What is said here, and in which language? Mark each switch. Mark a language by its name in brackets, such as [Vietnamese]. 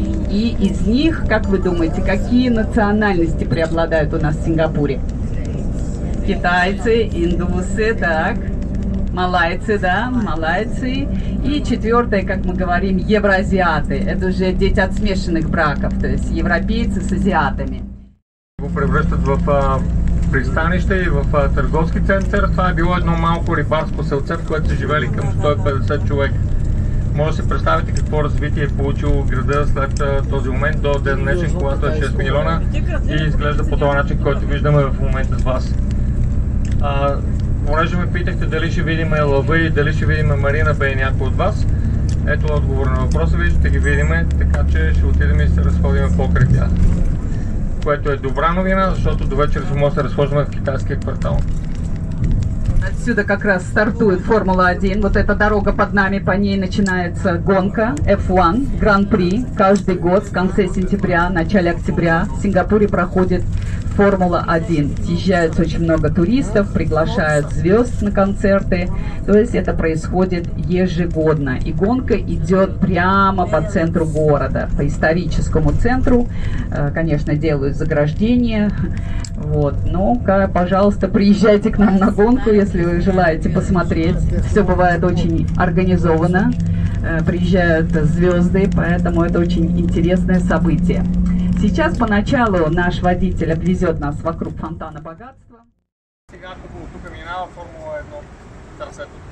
[Russian] И из них, как вы думаете, какие национальности преобладают у нас в Сингапуре? Китайцы, индусы, так, малайцы, да, малайцы. И четвертое, как мы говорим, евроазиаты. Это уже дети от смешанных браков, то есть европейцы с азиатами. [Bulgarian] Го превръщат в пристанище и в търговски център. Това е било едно малко рибарско селце, в което са живели към 150 човека. Може да си представите какво развитие е получил града след този момент до ден днешен, когато е 6 милиона и изглежда по този начин, който виждаме в момента с вас. Понеже ме питахте дали ще видим лъва и дали ще видим Марина Бей някой от вас, ето отговор на въпроса ви, ще ги видим, така че ще отидем и се разходим покрай тях. Което е добра новина, защото до вечера ще може да се разхождаме в китайския квартал. [Russian] Отсюда как раз стартует Формула-1. Вот эта дорога под нами, по ней начинается гонка F1, Гран-при. Каждый год в конце сентября, начале октября в Сингапуре проходит Формула-1. Съезжается очень много туристов, приглашают звезд на концерты. То есть это происходит ежегодно. И гонка идет прямо по центру города, по историческому центру. Конечно, делают заграждения. Вот. Ну, пожалуйста, приезжайте к нам на гонку, если вы желаете посмотреть. Все бывает очень организованно. Приезжают звезды, поэтому это очень интересное событие. Сейчас поначалу наш водитель обвезет нас вокруг фонтана богатства. [Bulgarian] Сега тук минава Формула 1 трасето.